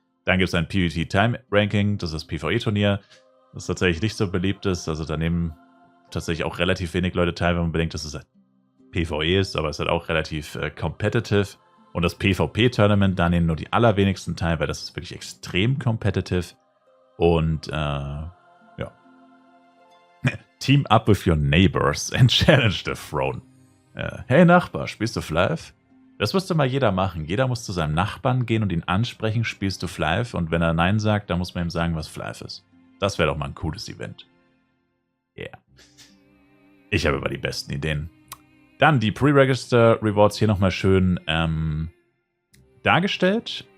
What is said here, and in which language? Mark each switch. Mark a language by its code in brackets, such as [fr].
[de] Dann gibt es ein PvT Time Ranking, das ist das PvE-Turnier, das tatsächlich nicht so beliebt ist. Also da nehmen tatsächlich auch relativ wenig Leute teil, wenn man bedenkt, dass es halt PvE ist, aber es ist halt auch relativ competitive. Und das PvP-Tournament, da nehmen nur die allerwenigsten teil, weil das ist wirklich extrem competitive. Und ja. [en] Team up with your neighbors and challenge the throne. [de] Hey Nachbar, spielst du Flive? Das müsste mal jeder machen. Jeder muss zu seinem Nachbarn gehen und ihn ansprechen, spielst du Flive? Und wenn er Nein sagt, dann muss man ihm sagen, was Flive ist. Das wäre doch mal ein cooles Event. Yeah. Ich habe aber die besten Ideen. Dann die Pre-Register Rewards hier nochmal schön dargestellt.